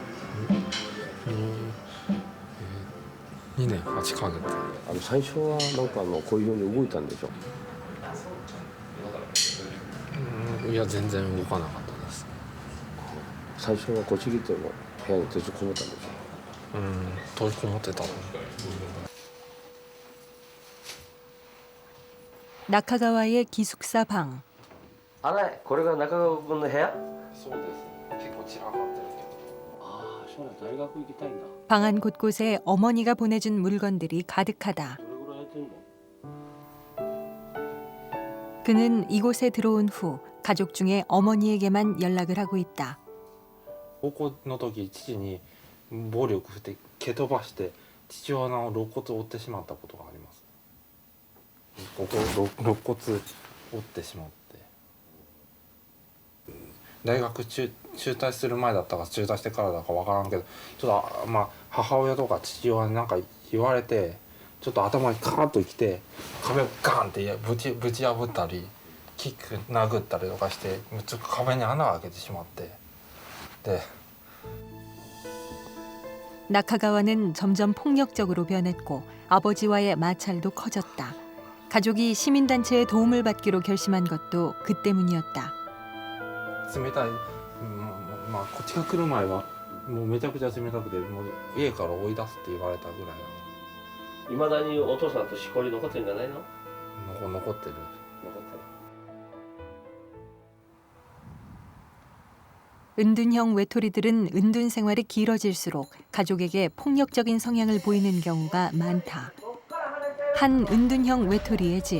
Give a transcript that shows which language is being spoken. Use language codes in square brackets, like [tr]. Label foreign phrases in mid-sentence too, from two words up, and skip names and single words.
[ja] 2 年8ヶ月。最初はなんかこういうように動いたんでしょう。いや全然動かなかったです。最初はこっち来ても部屋に閉じこもったんでしょ閉じこもってた。 [ko] 나카가와의 기숙사 방. [ja] あら、これが中川君の部屋？そうです。結構散らかってるけど。ああ、将来大学行きたいんだ。 [ko] 방 안 곳곳에 어머니가 보내준 물건들이 가득하다. [ja] どれぐらいやってんの？ [ko] 그는 이곳에 들어온 후 가족 중에 어머니에게만 연락을 하고 있다. [ja] 高校の時父に暴力振って蹴飛ばして父親の肋骨を折ってしまったことがあります。ここ肋骨折ってしまって大学中退する前だったか中退してからだかわからんけどちょっとまあ母親とか父親になんか言われてちょっと頭にカーッときて壁をガンってぶち破ったりキック殴ったりとかしてちょっと壁に穴を開けてしまってで [ko] 나카가와는 점점 폭력적으로 변했고 아버지와의 마찰도 커졌다. 가족이 시민단체의 도움을 받기로 결심한 것도 그 때문이었다. [ja] 冷たい、まあこっちが来る前はもうめちゃくちゃ冷たくてもう家から追い出すって言われたぐらいなの。いまだにお父さんとしこり残ってるんじゃないの？残ってる。 [ko] 은둔형 외톨이들은 은둔 생활이 길어질수록 가족에게 폭력적인 성향을 보이는 경우가 많다. 한 은둔형 외톨이의 집.